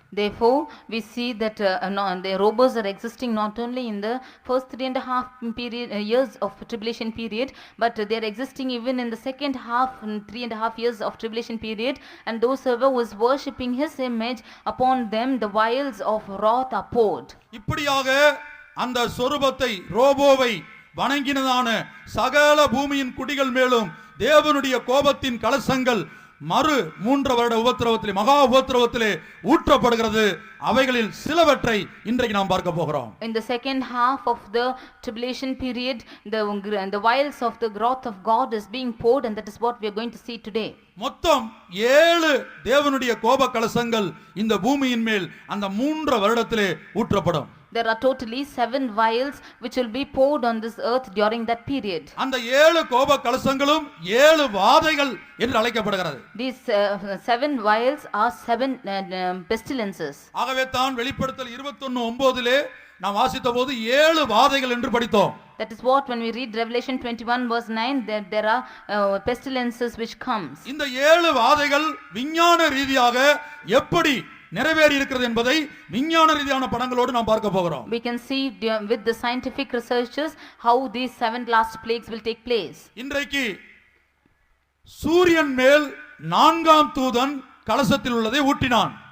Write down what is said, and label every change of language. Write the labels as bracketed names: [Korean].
[English] Therefore we see that the robos are existing not only in the first 3.5 years of tribulation period, but they are existing even in the second half, 3.5 years of tribulation period, and those who was worshipping his image, upon them the vials of wrath are poured. [Tamil] இப்படியாக அந்த சொரூபத்தை, ரோபோவை வணங்கினதான சகல பூமியின் குடிகள் மேலும் தேவனுடைய கோபத்தின் கலசங்கள் மறு 3 வருட உபத்திரவத்திலே, மகா உபத்திரவத்திலே ஊற்றப்படுகிறது. அவைகளில் சிலவற்றை இன்றைக்கு நாம் பார்க்க போகிறோம். [English] In the second half of the tribulation period, the vials of the wrath of God is being poured, and that is what we are going to see today. [Tamil] மொத்தம் 7 தேவனுடைய கோப கலசங்கள் இந்த பூமியின் மேல் அந்த 3 வருடத்திலே ஊற்றப்படும். [English] There are totally 7 vials which will be poured on this earth during that period. [Tamil] அந்த 7 கோப கலசங்களும் 7 வாதைகள் என்று அழைக்கப்படுகிறது. [English] These 7 vials are 7 pestilences. [Tamil] ஆகவே தான் வெளிப்படுத்தல் 21:9 நாம் வாசித்த போது 7 வாதைகள் என்று படித்தோம். [English] That is what when we read Revelation 21 verse 9, there are pestilences which comes. [Tamil] இந்த 7 வாதைகள் விஞ்ஞான ரீதியாக எப்படி நிறைவேறி இருக்கிறது என்பதை விஞ்ஞான ரீதியான படங்களோடு நாம் பார்க்க போகிறோம். [English] We can see with the scientific researchers how these 7 last plagues will take place. [Tamil] இன்றைக்கு சூரியன் மேல் 4ஆம் தூதன் கலசத்தில் உள்ளதை ஊற்றினான்.